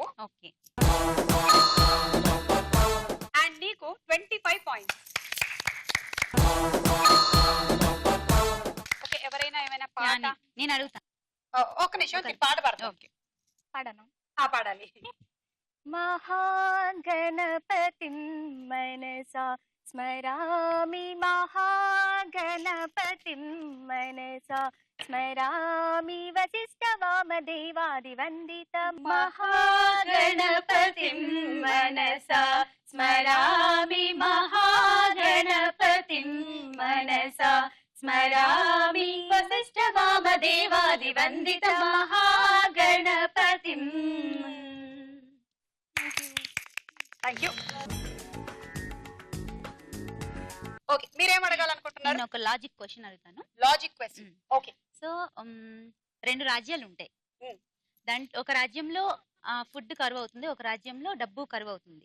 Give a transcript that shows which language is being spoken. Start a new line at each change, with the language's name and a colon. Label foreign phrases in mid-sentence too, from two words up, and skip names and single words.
Telugu: ఓకే. అండ్ నీకు 25 పాయింట్స్. ఓకే, ఎవరైనా ఏమైనా పాట? నేను అడుగుతాను. ఒక నిమిషం, పాట పాడతాం. ఓకే. పాడను. పాడాలి.
Sanskrit: महागणपतिं मनसा स्मरामि, महागणपतिं मनसा स्मरामि, वसिष्ठवामदेवादिवन्दितं महागणपतिं मनसा स्मरामि, महागणपतिं मनसा स्मरामि, वसिष्ठवामदेवादिवन्दितं महागणपतिं.
English: thank you.
Telugu: ఓకే, మీరేం అడగాలనుకుంటున్నారు? నేను ఒక
English: logic question
Telugu: అడుగుతాను.
English: logic question. okay.
Telugu: సో 2 రాజ్యాలు ఉంటాయి. Hmm. దాంట్లో ఒక రాజ్యంలో ఫుడ్ కరువు అవుతుంది, ఒక రాజ్యంలో డబ్బు కరువు అవుతుంది.